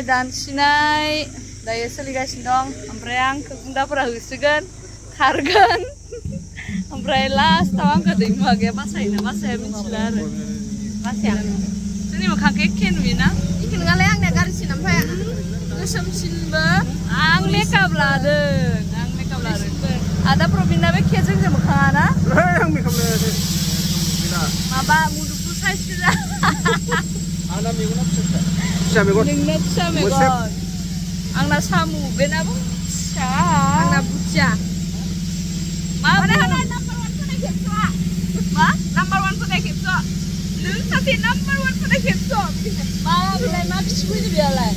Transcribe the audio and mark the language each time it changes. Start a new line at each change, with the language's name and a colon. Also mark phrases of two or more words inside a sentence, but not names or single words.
Bodo: दानसिनाय दायो सोलिगासिनो दं ओमफ्राय आंखौ गुंदाफोरा होसोगोन खारगोन ओमफ्राय लास्टआव आंखौ दैमुवा गैया बासायोना बासाया मिथिला आरो बासाया जोंनि मोखांखौ एखे नुयोना एखे नङालाय आंनिया गाज्रिसिन ओमफ्राय गोसोमसिनबो आं मेकआप लादों आदा प्रबिनाबो एखे जोंजों मोखाङा ना आं मेकआप लायाखै माबा मुदुफुल साइज गोजा आंना मेगना फिसा मेगन नोंना फिसा मेगन आंना सामु बेनाबो फिसा आंना बुथिया
English: Number 1 for the kids. Number 1 for the kids. Mama, I Max will be alive.